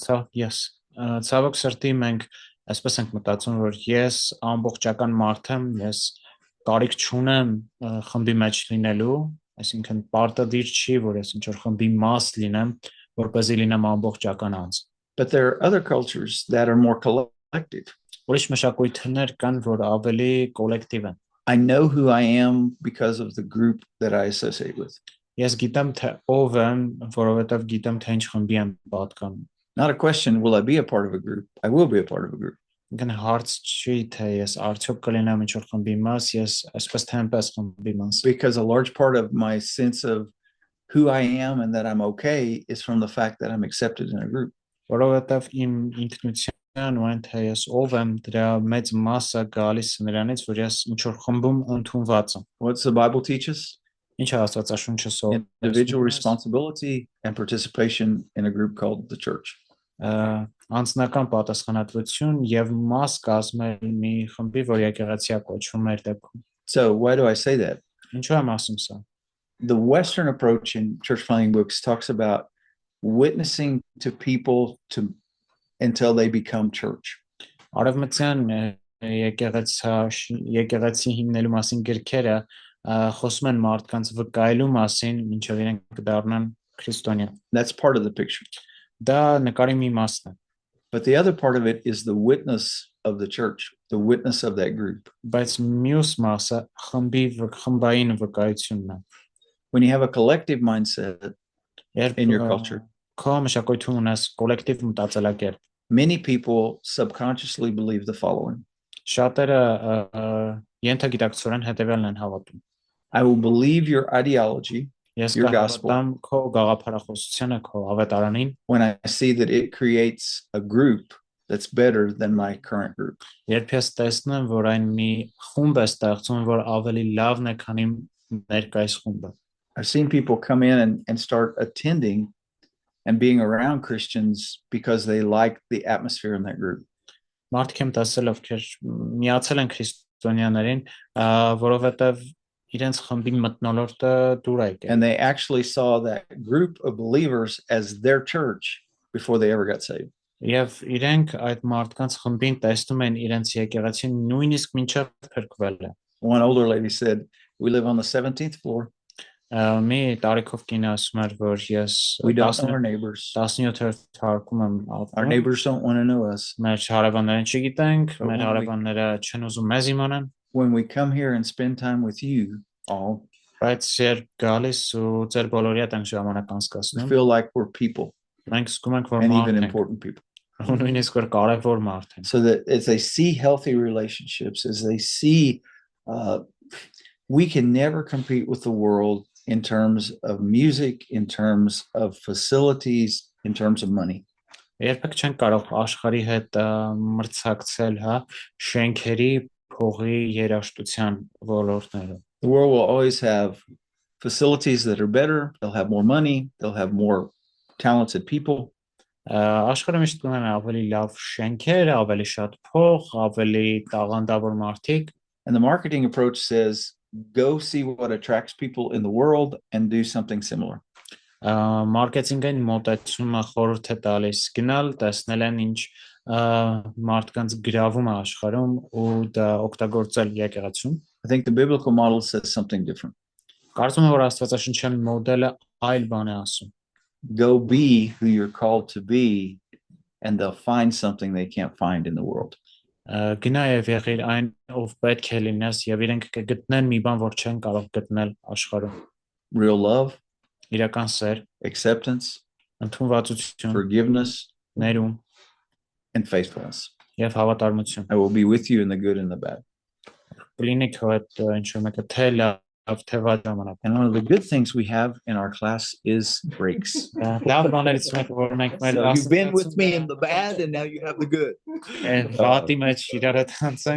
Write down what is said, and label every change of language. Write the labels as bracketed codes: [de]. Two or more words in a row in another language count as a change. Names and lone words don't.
[en] So yes. [hy] Ցավոք սրտի մենք այսպես ենք մտածում որ ես ամբողջական մարդ եմ ես կարիք չունեմ խմբի մեջ լինելու, այսինքն պարտադիր չի, որ ես ինչ-որ խմբի մաս լինեմ, որպեսզի լինեմ ամբողջական անձ։ [en] But there are other cultures that are more collective. [hy] Ուրիշ մշակույթներ կան, որ ավելի կոլեկտիվ են։ [en] I know who I am because of the group that I associate with. [hy] Ես գիտեմ թե ով եմ, որովհետև գիտեմ թե ինչ խմբի եմ պատկանում։ [en] Not a question, will I be a part of a group? I will be a part of a group. [hy] Հարց չի թե ես արդյոք կլինեմ ինչ-որ խմբի մաս, ես այսպես թե այնպես խմբի մաս։ [en] Because a large part of my sense of who I am and that I'm okay is from the fact that I'm accepted in a group. [hy] Որովհետև իմ ինքնության ու այն թե ես ով եմ, դրա մեծ մասը գալիս է նրանից, որ ես ինչ-որ խմբում ընդունված եմ։ [en] What's the Bible teach us? [hy] Ինչ է Աստվածաշունչը սովորում։ [en] Individual responsibility and participation in a group called the church. [hy] Անձնական պատասխանատվություն եւ մաս կազմել մի խմբի, որ եկեղեցիա կոչվում է դեպքում։ [en] So why do I say that? [hy] Ինչու եմ ասում սա։ [en] The Western approach in church planting books talks about witnessing to people until they become church. [hy] Արևմտյան եկեղեցի հիմնելու մասին գրքերը խոսում են մարդկանց վկայելու մասին, ինչով իրենք կդառնան քրիստոնյա։ [en] That's part of the picture. [hy] Դա նկարի մի մասն է։ [en] But the other part of it is the witness of the church, the witness of that group. [hy] Բայց մյուս մասը խմբային վկայությունն է։ [en] When you have a collective mindset in your culture, [hy] քո մշակույթում ունես կոլեկտիվ մտածելակերպ։ [en] Many people subconsciously believe the following. [hy] Շատերը ենթագիտակցորեն հետևյալն են հավատում։ [en] I will believe your ideology, your gospel, when I see that it creates a group that's better than my current group. I've seen people come in and start attending and being around Christians because they like the atmosphere in that group. And they actually saw that group of believers as their church before they ever got saved. [hy] Եվ իրենք այդ մարդկանց խմբին տեսնում են իրենց եկեղեցին նույնիսկ մինչև փրկվել է։ [en] One older lady said, "We live on the 17th floor. [hy] Մի տարիքով կինը ասում էր, որ ես [en] We don't know our neighbors. [hy] 17-րդ թարկում եմ [en] Our [hy] ապրում, [en] neighbors don't want to know us. [hy] մեր հարևաններին չգիտենք, [en] But [hy] մեր [en] when we- [hy] հարևանները չեն ուզում մեզ իմանան, [en] When we come here and spend time with you all, [hy] բայց երբ գալիս ու ձեր բոլորի հետ ենք ժամանակ [en] we [hy] անցկացնում, [en] feel like we're people [hy] մենք զգում ենք, որ [en] and [hy] մարդ [en] even [hy] ենք, [en] important people. [hy] ու նույնիսկ որ կարևոր մարդ ենք։ [en] So that as they see healthy relationships, as they see, we can never compete with the world in terms of music, in terms of facilities, in terms of money. [hy] Երբեք չեն կարող աշխարհի հետ մրցակցել, հա, շենքերի, փողի, երաժշտության ոլորտներում։ [en] The world will always have facilities that are better. They'll have more money. They'll have more talented people. [hy] Աշխարհը միշտ կունենա ավելի լավ շենքեր, ավելի շատ փող, ավելի տաղանդավոր մարդիկ։ [en] And the marketing approach says, go see what attracts people in the world and do something similar. [hy] Մարքեթինգային մոտեցումը խորհուրդ է տալիս գնալ, տեսնել են ինչ մարդկանց գրավում է աշխարհում ու դա օգտագործել եկեղեցում։ [en] I think the biblical model says something different. [hy] Կարծում եմ, որ աստվածաշնչյան մոդելը այլ բան է ասում։ [en] Go be who you're called to be, and they'll find something they can't find in the world. [hy] Գնա եւ եղիր այն, ով պետք է լինես եւ իրենք կգտնեն մի բան, որ չեն կարող գտնել աշխարհում։ [en] Real love, [hy] Իրական սեր, [en] acceptance, [hy] ընդունվածություն, [en] forgiveness, [hy] ներում [en] and faithfulness. [hy] եւ հավատարմություն։ [en] I will be with you in the good and the bad. [hy] Կլինի քո հետ ինչ որ մեկը թե լավ թե վատ ժամանակ։ [en] And one of the good things we have in our class is breaks. [hy] Լավ բաներից մեկը որ մենք մեր [en] So you've been with me in the bad, and now you have the good. [hy] Վատի մեջ իրար հետ անցանք